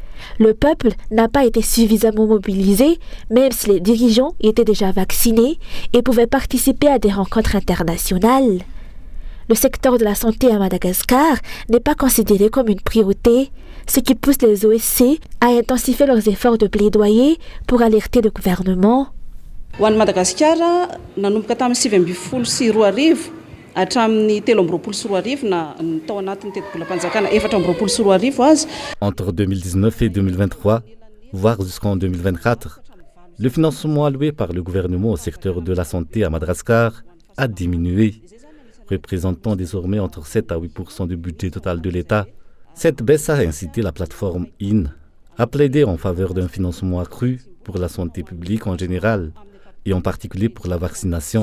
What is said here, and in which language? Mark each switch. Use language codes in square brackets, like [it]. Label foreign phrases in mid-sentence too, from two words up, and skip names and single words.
[fr] Le peuple n'a pas été suffisamment mobilisé, même si les dirigeants étaient déjà vaccinés et pouvaient participer à des rencontres internationales. Le secteur de la santé à Madagascar n'est pas considéré comme une priorité, ce qui pousse les OSC à intensifier leurs efforts de plaidoyer pour alerter le gouvernement. [mg] Ho an'i Madagasikara nanomboka tamin'ny 2024 hatramin'ny 2024 na ny tao anatin'ny teti-bolam-panjakana 2024 azy. [fr] Entre 2019 et 2023, voire jusqu'en 2024, le financement alloué par le gouvernement au secteur de la santé à Madagascar a diminué, représentant désormais entre 7 à 8% du budget total de l'État. Cette baisse a incité la plateforme IN à plaider en faveur d'un financement accru pour la santé publique en général et en particulier pour la vaccination.